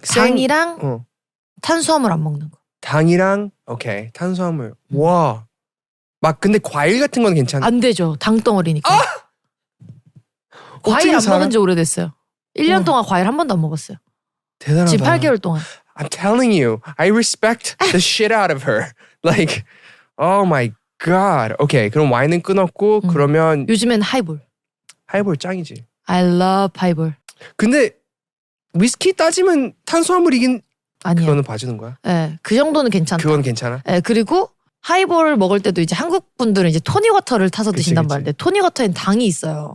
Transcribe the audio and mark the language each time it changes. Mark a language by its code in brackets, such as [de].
[ko] 당이랑 탄수화물 안 먹는 거. 당이랑 오케이 탄수화물. 와. 막 근데 과일 같은 건 괜찮아? 안 되죠. 당덩어리니까. 과일 안 먹은 지 오래됐어요. 1년 동안 과일 한 번도 안 먹었어요. 대단하다. 지금 8개월 동안. [en] I'm telling you, I respect the shit out of her. Like, oh my god. [ko] 오케이, 그럼 와인은 끊었고 그러면 요즘엔 하이볼. 하이볼 짱이지. [en] I love 하이볼. [ko] 근데 위스키 따지면 탄수화물이긴 아니야. 그거는 봐주는 거야? 네, 그 정도는 괜찮다. 그건 괜찮아? 네, 그리고 하이볼 먹을 때도 이제 한국 분들은 이제 토닉워터를 타서 드신단 말인데 토닉워터엔 당이 있어요.